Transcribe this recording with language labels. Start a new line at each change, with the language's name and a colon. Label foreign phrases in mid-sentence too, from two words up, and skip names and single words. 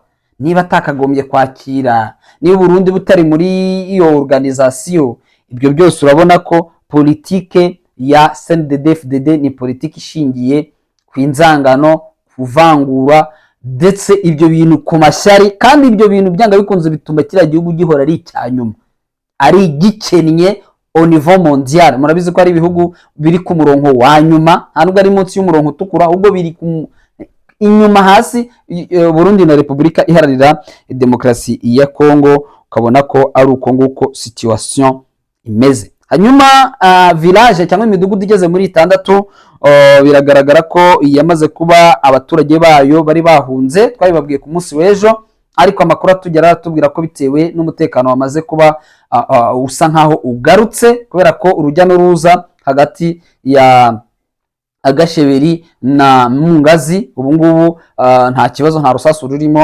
Kinyarwanda: Niba atakagombye kwakira, niba Burundi butari muri iyo organisation, ibyo byose urabona ko politike ya CNDD-FDD ni politiki ishingiye ku inzangano, kuvangura ndetse ibyo bintu ku mashyari, kandi ibyo bintu byanga bikunze bituma kiriya gihugu gihora ari icyanyuma, ari gikennye
French: au niveau mondial.
Kinyarwanda: Murabizi ko ari ibihugu biri ku murongo wa nyuma, ntabwo ari munsi y'umurongo utukura, ubwo biri inyuma hasi. Burundi na Repubulika Iharanira Demokarasi ya Kongo, ukabona ko ari uko nguko situation imeze. Hanyuma village cyangwa imidugudu igeze muri 6 biragaragara ko yamaze kuba abaturage bayo bari bahunze, twabibabwiye ku munsi w'ejo, ariko amakuru atugera atubwira ko bitewe n'umutekano wamaze kuba usa nkaho ugarutse, kubera ko urujya n'uruza hagati ya Agasheberi na Mungazi ubu ngubu nta kibazo, nta rusasu rurimo.